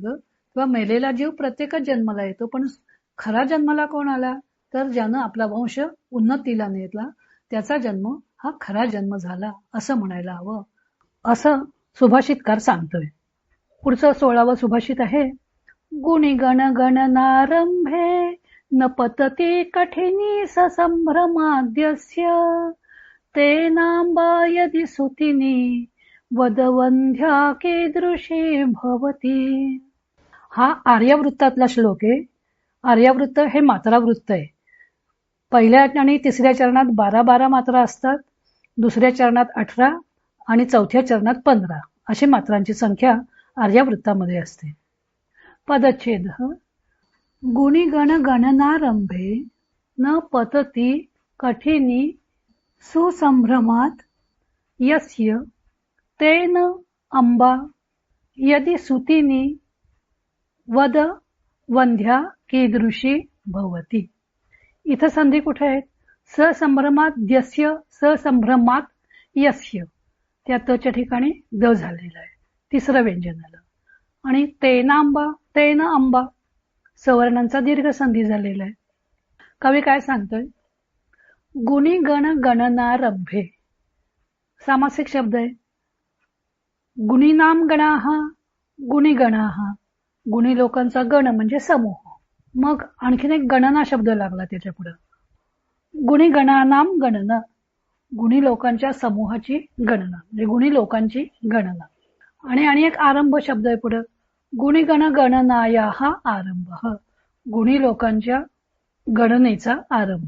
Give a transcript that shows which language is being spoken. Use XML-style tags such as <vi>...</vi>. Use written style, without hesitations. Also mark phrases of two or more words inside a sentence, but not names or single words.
<mr>किंवा मेलेला जीव प्रत्येकच जन्माला येतो, पण खरा जन्माला कोण आला तर ज्यानं आपला वंश उन्नतीला नेला त्याचा जन्म हा खरा जन्म झाला असं म्हणायला हवं, असं सुभाषितकार सांगतोय. पुढचं 16वं सुभाषित आहे.</mr> <sa>गुणी गण गणनारंभे न पतती कठिनी ससंभ्रमाद्यस्य तेनांबा यदि सुतिनी वदवंध्या कीदृशी भवती.</sa> <mr>हा आर्यावृत्तातला श्लोक आहे. आर्यावृत्त हे मात्रावृत्त आहे. पहिल्या आणि तिसऱ्या चरणात 12 मात्रा असतात, दुसऱ्या चरणात 18 आणि चौथ्या चरणात 15 अशी मात्रांची संख्या आर्यावृत्तामध्ये असते. पदच्छेद.</mr> <sa>गुणी गण गणनारंभे न पतती कठिनी सुसंभ्रमात यस्य तेन अंबा यदि सुतिनी वद वंध्या कीदृशी भवती.</sa> <mr>इथं संधी कुठे आहेत?</mr> <sa>ससंभ्रमात यस्य, ससंभ्रमात यस्य,</sa> <mr>त्या तच्या ठिकाणी द झालेला आहे तिसरं व्यंजन आलं. आणि</mr> <sa>तेनांबा, तेन अंबा</sa> <mr>सवर्णांचा दीर्घ संधी झालेला आहे. कवी काय सांगतोय?</mr> <sa>गुणी गण गणनारंभे</sa> <mr>सामासिक शब्द आहे.</mr> <sa>गुणीनाम गणाः, गुणी गणाः,</sa> <mr>गुणी लोकांचा गण म्हणजे समूह. मग आणखीन एक गणना शब्द लागला त्याच्या पुढे.</mr> <sa>गुणी गणानाम गणना,</sa> <mr>गुणी लोकांच्या समूहाची गणना म्हणजे गुणी लोकांची गणना. आणि एक आरंभ शब्द आहे पुढे.</mr> <sa>गुणी गण गणनाया</sa> <mr>हा आरंभ, गुणी लोकांच्या गणनेचा आरंभ.</mr>